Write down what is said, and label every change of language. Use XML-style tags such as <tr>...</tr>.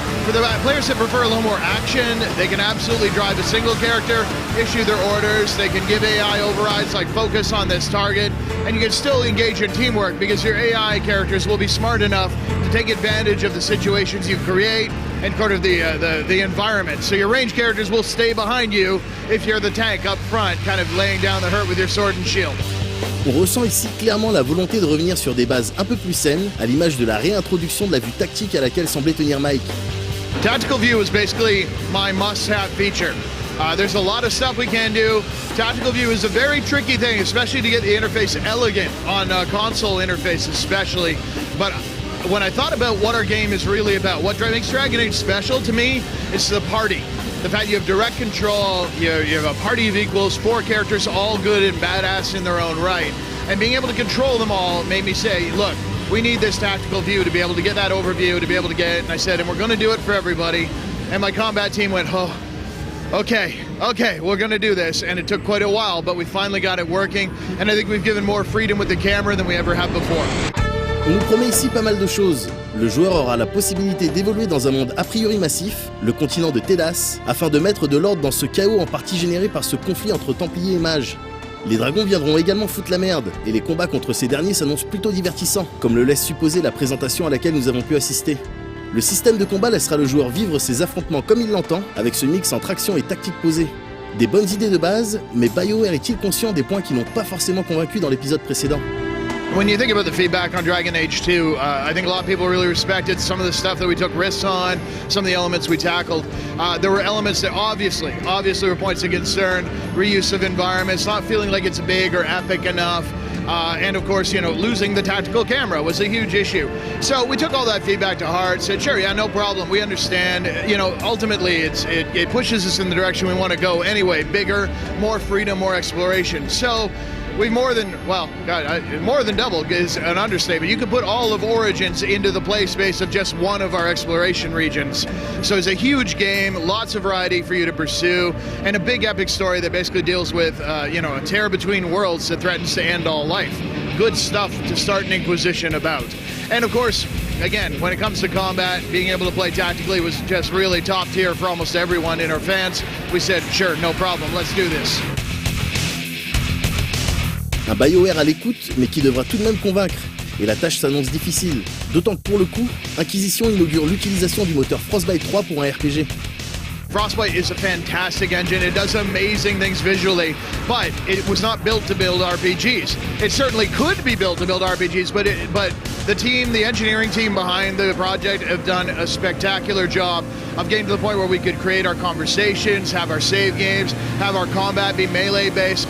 <en>For the players that prefer a little more action, they can absolutely drive a single character, issue their orders, they can give AI overrides like focus on this target, and you can still engage in teamwork because your AI characters will be smart enough to take advantage of the situations you create and kind of the environment. So your range characters will stay behind you if you're the tank up front, kind of laying down the hurt with your sword and shield.</en> <fr>On ressent ici clairement la volonté de revenir sur des bases un peu plus saines, à l'image de la réintroduction de la vue tactique à laquelle semblait tenir Mike.</fr> <en>Tactical view is basically my must-have feature. There's a lot of stuff we can do. Tactical view is a very tricky thing, especially to get the interface elegant on console interface especially. But when I thought about what our game is really about, what makes Dragon Age special to me, it's the party. The fact you have direct control, you have a party of equals, 4 characters, all good and badass in their own right. And being able to control them all made me say, look, we need this tactical view to be able to get that overview, to be able to get it. And I said, and we're going to do it for everybody. And my combat team went, oh, okay, we're going to do this. And it took quite a while, but we finally got it working. And I think we've given more freedom with the camera than we ever have before.</en> <fr>On nous promet ici pas mal de choses. Le joueur aura la possibilité d'évoluer dans un monde a priori massif, le continent de Tédas, afin de mettre de l'ordre dans ce chaos en partie généré par ce conflit entre Templiers et Mages. Les dragons viendront également foutre la merde, et les combats contre ces derniers s'annoncent plutôt divertissants, comme le laisse supposer la présentation à laquelle nous avons pu assister. Le système de combat laissera le joueur vivre ses affrontements comme il l'entend, avec ce mix entre action et tactique posée. Des bonnes idées de base, mais BioWare est-il conscient des points qui n'ont pas forcément convaincu dans l'épisode précédent?</fr> <en>When you think about the feedback on Dragon Age 2, I think a lot of people really respected some of the stuff that we took risks on, some of the elements we tackled. There were elements that obviously were points of concern, reuse of environments, not feeling like it's big or epic enough. And of course, losing the tactical camera was a huge issue. So we took all that feedback to heart, said, sure, yeah, no problem, we understand. Ultimately, it pushes us in the direction we want to go anyway, bigger, more freedom, more exploration. So we more than doubled is an understatement. You could put all of Origins into the play space of just one of our exploration regions. So it's a huge game, lots of variety for you to pursue, and a big epic story that basically deals with, a tear between worlds that threatens to end all life. Good stuff to start an Inquisition about. And of course, again, when it comes to combat, being able to play tactically was just really top tier for almost everyone in our fans. We said, sure, no problem, let's do this.</en> <fr>Un BioWare à l'écoute, mais qui devra tout de même convaincre. Et la tâche s'annonce difficile. D'autant que pour le coup, Inquisition inaugure l'utilisation du moteur Frostbite 3 pour un RPG.</fr> <en>Frostbite is a fantastic engine. It does amazing things visually, but it was not built to build RPGs. It certainly could be built to build RPGs, but the engineering team behind the project have done a spectacular job of getting to the point where we could create our conversations, have our save games, have our combat be melee based.</en>